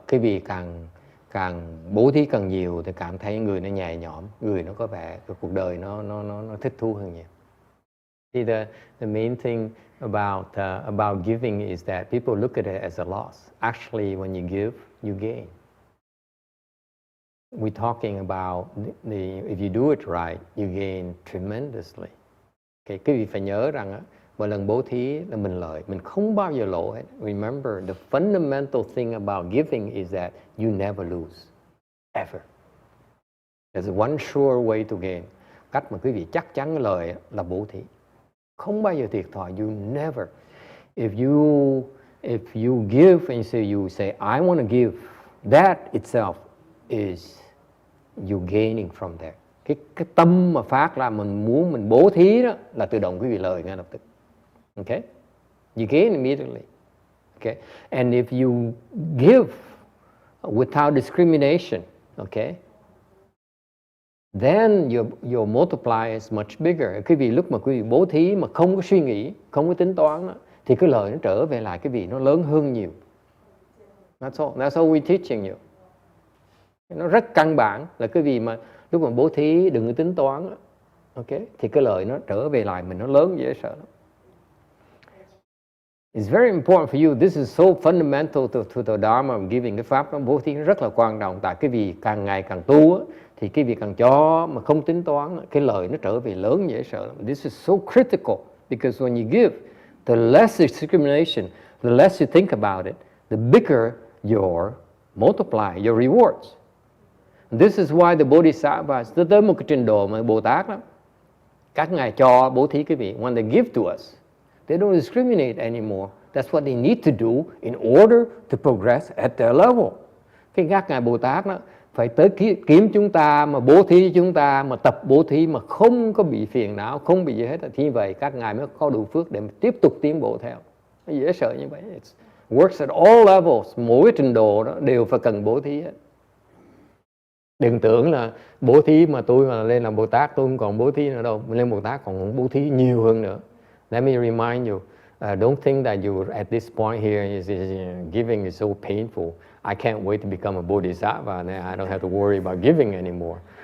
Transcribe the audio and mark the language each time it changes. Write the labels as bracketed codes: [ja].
[vi] Quý vị càng bố thí càng nhiều thì cảm thấy người nó nhẹ nhõm, người nó có vẻ cuộc đời nó thích thú hơn nhiều. [en] See, the main thing about giving is that people look at it as a loss. Actually, when you give, you gain. We're talking about if you do it right, you gain tremendously. [vi] Okay, quý vị phải nhớ rằng mỗi lần bố thí là mình lợi, mình không bao giờ lỗ hết. [en] Remember, the fundamental thing about giving is that you never lose, ever. There's one sure way to gain. [vi] Cách mà quý vị chắc chắn lợi là bố thí. Không bao giờ thiệt thòi. [en] You never. If you give and you say I want to give, that itself is you gaining from there. [vi] cái tâm mà phát ra mình muốn mình bố thí đó là tự động quý vị lời ngay lập tức. [en] Okay? You gain immediately. Okay? And if you give without discrimination, okay, then your multiplier is much bigger. [vi] Quý vị lúc mà quý vị bố thí mà không có suy nghĩ, không có tính toán đó, thì cái lời nó trở về lại quý vị nó lớn hơn nhiều. [en] That's all we're teaching you. [vi] Nó rất căn bản là quý vị mà lúc mà bố thí đừng có tính toán đó, okay, thì cái lời nó trở về lại mình nó lớn dễ sợ lắm. [en] It's very important for you. This is so fundamental to the Dharma of giving. [vi] Cái pháp nó bố thí rất là quan trọng. Tại cái vị càng ngày càng tu á, thì cái vị càng cho mà không tính toán, cái lời nó trở về lớn dễ sợ lắm. [en] This is so critical because when you give, the less discrimination, the less you think about it, the bigger your multiply, your rewards. This is why the Bodhisattvas, [vi] tới một cái trình độ mà Bồ Tát đó, các ngài cho bố thí cái vị, [en] when they give to us, they don't discriminate anymore. That's what they need to do in order to progress at their level. [vi] Các ngài Bồ Tát đó phải tới kiếm chúng ta mà bố thí chúng ta mà tập bố thí mà không có bị phiền não, không bị gì hết. Thì vậy các ngài mới có đủ phước để tiếp tục tiến bộ theo. Nó dễ sợ như vậy. [en] It works at all levels. [vi] Mỗi trình độ đó đều phải cần bố thí hết. Đừng tưởng là bố thí mà tôi mà lên làm Bồ Tát tôi không còn bố thí nữa đâu. Lên Bồ Tát còn bố thí nhiều hơn nữa. [en] Let me remind you, don't think that you at this point here is giving is so painful. I can't wait to become a Bodhisattva and I don't have to worry about giving anymore.